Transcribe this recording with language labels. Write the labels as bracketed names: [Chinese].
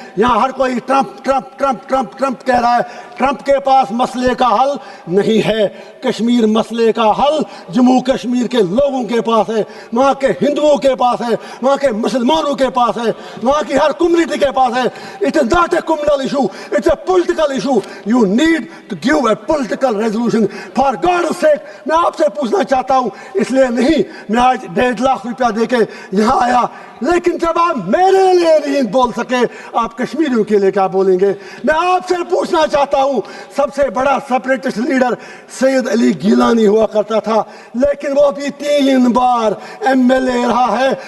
[Urdu] یہاں ہر کوئی Trump Trump Trump Trump Trump کہہ رہا ہے. ٹرمپ کے پاس مسئلے کا حل نہیں ہے. کشمیر مسئلے کا حل جموں کشمیر کے لوگوں کے پاس ہے، وہاں کے ہندوؤں کے پاس ہے، وہاں کے مسلمانوں کے پاس ہے، وہاں کی ہر کمیونٹی کے پاس ہے. [English] It is not a communal issue, it's a political issue. You need to give a political resolution. For God's sake, [Urdu] میں آپ سے پوچھنا چاہتا ہوں، اس لیے نہیں میں آج 1.5 لاکھ روپیہ دے کے یہاں آیا، لیکن جب آپ میرے لیے نہیں بول سکے آپ کشمیریوں کے لیے کیا بولیں گے؟ میں آپ سے پوچھنا چاہتا ہوں، سب سے بڑا سپریٹسٹ لیڈر लीडर सैयद अली गिलानी हुआ करता था, लेकिन वो भी 3 बार MLA रहा है।